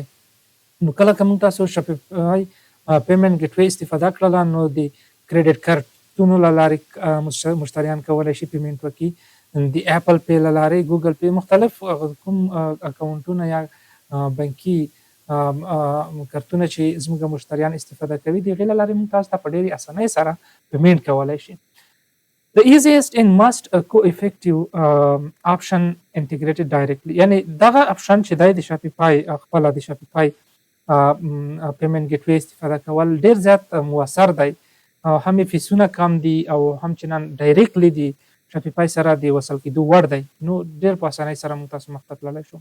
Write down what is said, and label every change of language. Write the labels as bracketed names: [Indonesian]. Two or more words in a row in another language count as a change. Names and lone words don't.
[Pashto] نو کله که موږ تاسو شاپیفای [English] payment gate way [Pashto] استفاده کړله، نو د کریډټ کارتونو له لارې مشتریان کولی شي پیمنټ وکړي، د اپل پی له لارې، ګوګل پی، مختلف کوم اکاونټونه یا بانکي کارتونه چې زموږ مشتریان استفاده کوي، د هغې له لارې موږ تاسو ته په ډېرې اسانۍ سره پیمنټ کولی شي. [English] The easiest and most co-effective option integrated directly، [Pashto] یعنې دغه اپشن چې دی د شاپیفای خپله د شاپیفای [English] payment gate way [Pashto] استفاده کول ډېر زیات مؤثر دی، هم یې فیسونه کم دي او هم چنان ډایرکټلی د شاپیفای سره د وصل کېدو وړ دی، نو ډېر په اسانۍ سره موږ تاسو مخ ته تللی شو.